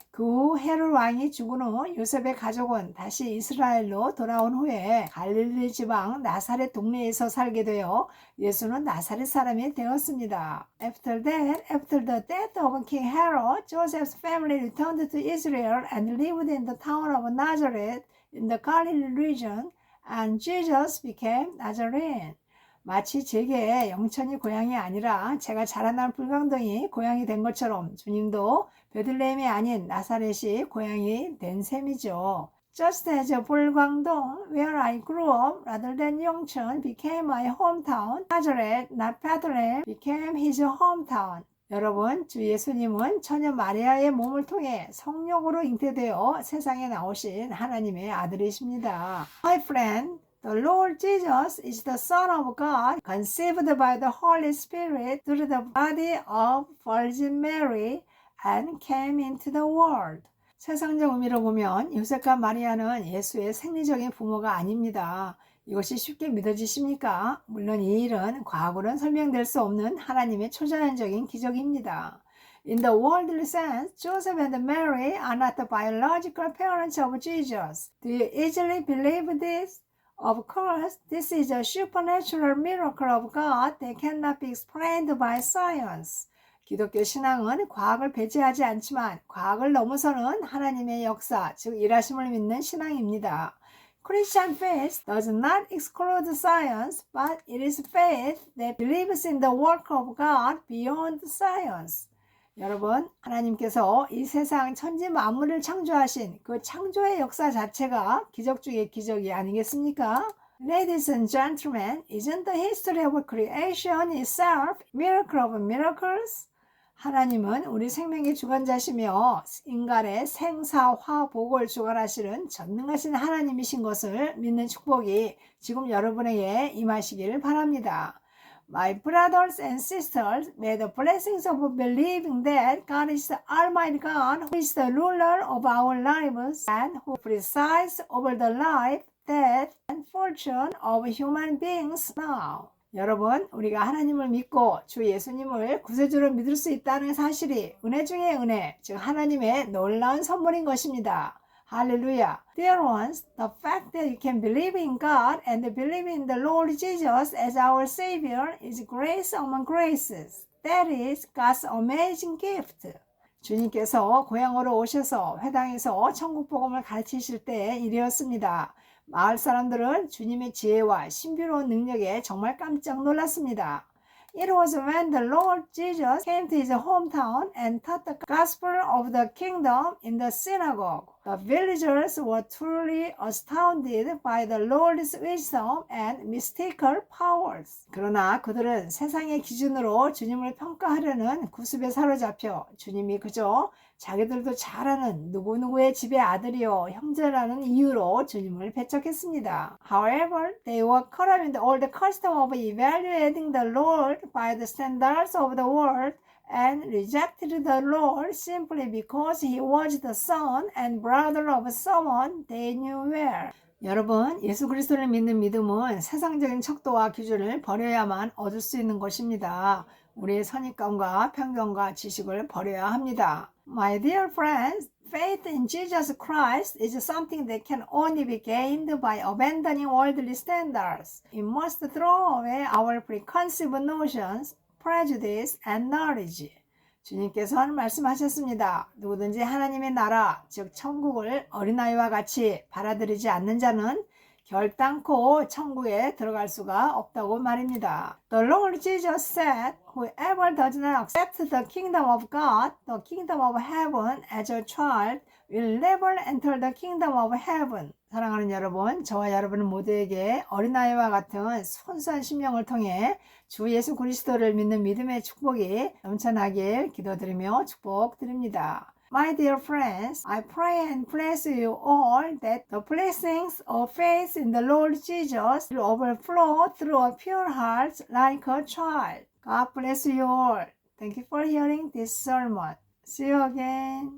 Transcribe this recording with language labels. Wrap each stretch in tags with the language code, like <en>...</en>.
<ko>그 후 헤롯 왕이 죽은 후 요셉의 가족은 다시 이스라엘로 돌아온 후에 갈릴리 지방 나사렛 동네에서 살게 되어 예수는 나사렛 사람이 되었습니다.</ko> <en>After the death of King Herod, Joseph's family returned to Israel and lived in the town of Nazareth in the Galilee region, and Jesus became Nazarene.</en> <ko>마치 제게 영천이 고향이 아니라 제가 자라난 불광동이 고향이 된 것처럼 주님도 베들레헴이 아닌 나사렛이 고향이 된 셈이죠.</ko> <en>Just as 불광동, where I grew up, rather than Yongcheon, became my hometown, Nazareth, not Bethlehem, became his hometown.</en> <ko>여러분, 주 예수님은 처녀 마리아의 몸을 통해 성령으로 잉태되어 세상에 나오신 하나님의 아들이십니다.</ko> <en>My friend, the Lord Jesus is the Son of God, conceived by the Holy Spirit through the body of Virgin Mary, and came into the world.</en> <ko>세상적 의미로 보면 요셉과 마리아는 예수의 생리적인 부모가 아닙니다. 이것이 쉽게 믿어지십니까? 물론 이 일은 과거로는 설명될 수 없는 하나님의 초자연적인 기적입니다.</ko> <en>In the worldly sense, Joseph and Mary are not the biological parents of Jesus. Do you easily believe this? Of course, this is a supernatural miracle of God that cannot be explained by science.</en> <ko>기독교 신앙은 과학을 배제하지 않지만 과학을 넘어서는 하나님의 역사, 즉 일하심을 믿는 신앙입니다.</ko> <en>Christian faith does not exclude science, but it is faith that believes in the work of God beyond science.</en> <ko>여러분, 하나님께서 이 세상 천지 만물을 창조하신 그 창조의 역사 자체가 기적 중의 기적이 아니겠습니까?</ko> <en>Ladies and gentlemen, isn't the history of creation itself miracle of miracles?</en> <ko>하나님은 우리 생명의 주관자시며 인간의 생사화복을 주관하시는 전능하신 하나님이신 것을 믿는 축복이 지금 여러분에게 임하시기를 바랍니다.</ko> <en>My brothers and sisters, may the blessings of believing that God is the Almighty God, who is the ruler of our lives and who presides over the life, death, and fortune of human beings now.</en> <ko>여러분, 우리가 하나님을 믿고 주 예수님을 구세주로 믿을 수 있다는 사실이 은혜 중에 은혜, 즉 하나님의 놀라운 선물인 것입니다. 할렐루야.</ko> <en>Dear ones, the fact that you can believe in God and believe in the Lord Jesus as our Savior is grace among graces. That is God's amazing gift.</en> <ko>주님께서 고향으로 오셔서 회당에서 천국 복음을 가르치실 때의 일이었습니다. 마을 사람들은 주님의 지혜와 신비로운 능력에 정말 깜짝 놀랐습니다.</ko> <en>It was when the Lord Jesus came to his hometown and taught the gospel of the kingdom in the synagogue. The villagers were truly astounded by the Lord's wisdom and mystical powers.</en> <ko>그러나 그들은 세상의 기준으로 주님을 평가하려는 구습에 사로잡혀 주님이 그저 자기들도 잘 아는 누구누구의 집의 아들이요 형제라는 이유로 주님을 배척했습니다.</ko> <en>However, they were caught up in the old custom of evaluating the Lord by the standards of the world and rejected the Lord simply because he was the son and brother of someone they knew well.</en> <ko>여러분, 예수 그리스도를 믿는 믿음은 세상적인 척도와 기준을 버려야만 얻을 수 있는 것입니다. 우리의 선입관과 편견과 지식을 버려야 합니다.</ko> <en>My dear friends, faith in Jesus Christ is something that can only be gained by abandoning worldly standards. It must throw away our preconceived notions, prejudice, and knowledge.</en> <ko>주님께서는 말씀하셨습니다. 누구든지 하나님의 나라, 즉 천국을 어린아이와 같이 받아들이지 않는 자는 결단코 천국에 들어갈 수가 없다고 말입니다.</ko> <en>The Lord Jesus said, whoever does not accept the kingdom of God, the kingdom of heaven as a child, will never enter the kingdom of heaven.</en> <ko>사랑하는 여러분, 저와 여러분 모두에게 어린아이와 같은 순수한 심령을 통해 주 예수 그리스도를 믿는 믿음의 축복이 넘쳐나길 기도드리며 축복드립니다.</ko> <en>My dear friends, I pray and bless you all that the blessings of faith in the Lord Jesus will overflow through a pure heart like a child. God bless you all. Thank you for hearing this sermon. See you again.</en>